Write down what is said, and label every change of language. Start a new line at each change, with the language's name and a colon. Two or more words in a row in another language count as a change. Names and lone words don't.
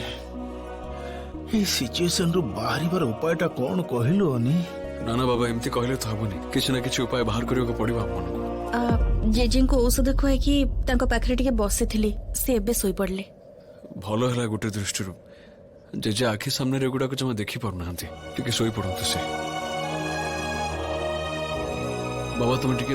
Odia: ଏଇ ସିଚୁଏସନ ରୁ ବାହାରିବାର ଉପାୟଟା କ'ଣ କହିଲୁ ଅନି? ନା ନା ବାବା, ଏମିତି କହିଲେ ତ ହବନି। କିଛି ନା କିଛି ଉପାୟ ବାହାର କରିବାକୁ ପଡିବ ଆପଣଙ୍କୁ। ଜେଜେଙ୍କୁ ଔଷଧ ଖୁଆଇକି ତାଙ୍କ ପାଖରେ ଟିକେ ବସିଥିଲି, ସେ ଏବେ ଶୋଇପଡିଲେ। ଭଲ ହେଲା ଗୋଟେ ଦୃଷ୍ଟିରୁ, ଜେଜେ ଆଖି ସାମ୍ନାରେ ଏଗୁଡାକ ଜମା ଦେଖି ପାରୁନାହାନ୍ତି। ଟିକେ ଶୋଇପଡନ୍ତୁ ସେ। ବାବା ତମେ ଟିକେ